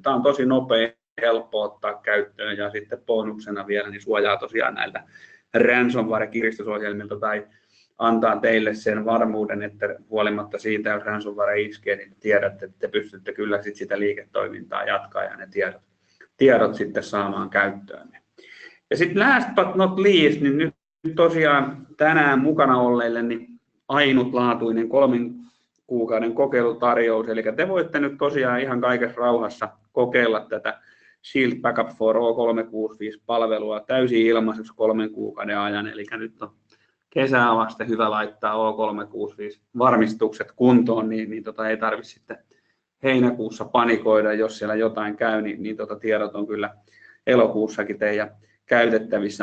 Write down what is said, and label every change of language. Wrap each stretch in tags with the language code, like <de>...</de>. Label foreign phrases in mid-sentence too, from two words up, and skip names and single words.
<fi>Tämä on tosi nopea, helppo ottaa käyttöön, ja sitten bonuksena vielä niin suojaa tosiaan näiltä ransomware-kiristysohjelmilta tai antaa teille sen varmuuden, että huolimatta siitä, jos ransomware iskee, niin tiedätte, että te pystytte kyllä sitä liiketoimintaa jatkaa ja ne tiedot sitten saamaan käyttöön. Ja sitten</fi> <en>last but not least,</en> <fi>niin nyt tosiaan tänään mukana olleille niin ainutlaatuinen 3 kuukauden kokeilutarjous, eli te voitte nyt tosiaan ihan kaikessa rauhassa kokeilla tätä Shield Backup for O365-palvelua täysin ilmaiseksi 3 kuukauden ajan, eli nyt on kesää vasten hyvä laittaa O365-varmistukset kuntoon, niin ei tarvitse sitten heinäkuussa panikoida, jos siellä jotain käy, niin tiedot on kyllä elokuussakin teidän käytettävissä.</fi>